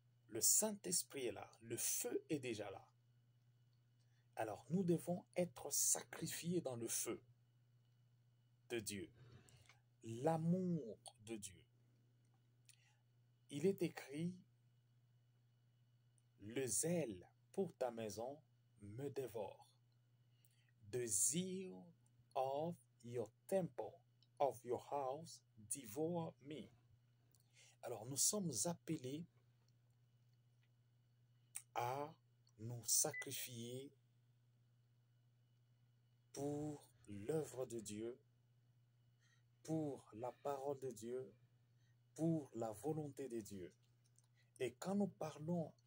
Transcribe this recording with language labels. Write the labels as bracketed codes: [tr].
[fr] Le Saint-Esprit est là. Le feu est déjà là. Alors, nous devons être sacrifiés dans le feu de Dieu. L'amour de Dieu. Il est écrit, le zèle pour ta maison me dévore. [en] The zeal of your temple, of your house, devour me. [fr] Alors, nous sommes appelés à nous sacrifier pour l'œuvre de Dieu, pour la parole de Dieu, pour la volonté de Dieu. Et quand nous parlons